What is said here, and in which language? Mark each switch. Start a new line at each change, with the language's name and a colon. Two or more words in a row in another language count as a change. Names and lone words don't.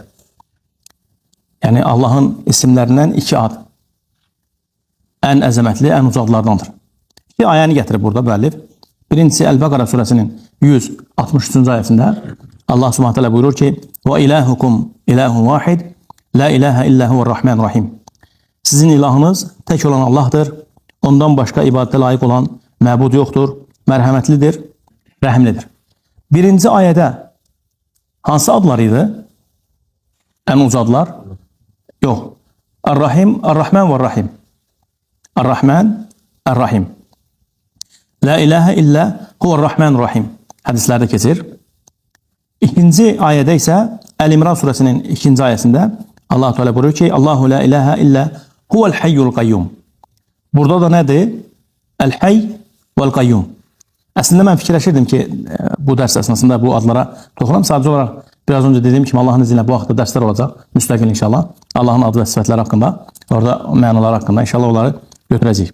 Azerbaijani: Yəni, Allahın isimlərindən iki ad. Ən əzəmətli, ən uca adlardandır. İki ayəni gətirib burada müəllif. Birincisi Əl-Bəqara surəsinin 163-cü ayəsində Allah
Arabic: سبحانه تعالى
Azerbaijani: buyurur ki:
Arabic: "وإلهكم إله واحد لا إله إلا هو الرحمن الرحيم."
Azerbaijani: Sizin ilahınız tək olan Allahdır. Ondan başqa ibadətə layiq olan məbud yoxdur. Mərhəmətlidir, rəhimlidir. Birinci ayədə hansı adlar idi? Ən uca adlar? Yox. Ar-Rahim, Ar-Rahman və Ar-Rahim. Ar-Rahman, Ar-Rahim.
Arabic: لا إله إلا هو الرحمن الرحيم.
Azerbaijani: Hədislərdə keçir. İkinci ayədə isə Əl-İmran surəsinin ikinci ayəsində Allah Teala buyurur ki,
Arabic: الله لا إله إلا هو الحي القيوم.
Azerbaijani: Burada da nədir?
Arabic: الحي والقيوم.
Azerbaijani: Əslində mən fikirləşirdim ki, bu dərs əsnasında bu adlara toxunam. Sadəcə olaraq biraz öncə dediyim kimi Allahın izni ilə bu vaxtda dərslər olacaq. Müstəqil inşallah. Allahın adı və sifətləri haqqında, orada mənaları haqqında inşallah onları götürəcəyik.